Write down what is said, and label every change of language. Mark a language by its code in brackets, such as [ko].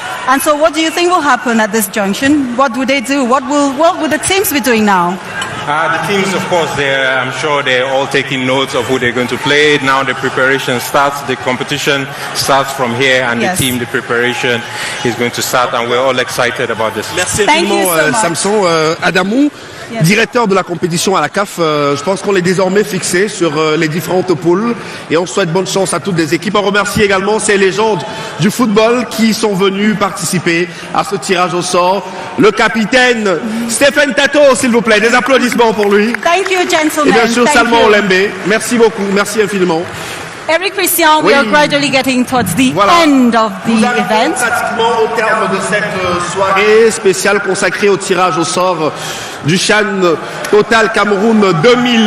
[en] And so what do you think will happen at this junction? What would they do? What will the teams be doing now? The teams, of course, I'm sure they're all taking notes of who they're going to play. Now the preparation starts. The competition starts from here, and the team, the preparation is going to start, and we're all excited about this. [fr] Merci infiniment, Samson. Adamou, directeur de la compétition à la CAF, je pense qu'on est désormais fixé sur les différentes poules et on souhaite bonne chance à toutes les équipes. On remercie également ces légendes du football qui sont venues participer à ce tirage au sort. Le capitaine Stéphane Tato, s'il vous plaît, des applaudissements pour lui. [en] Thank you, gentlemen. [fr] Et bien sûr, Salman Olembe. Merci beaucoup, merci infiniment. [en] Eric Christian, we are gradually getting towards the end of the event. [fr] Pratiquement au terme de cette soirée spéciale consacrée au tirage au sort du CHAN Total Cameroun 2020.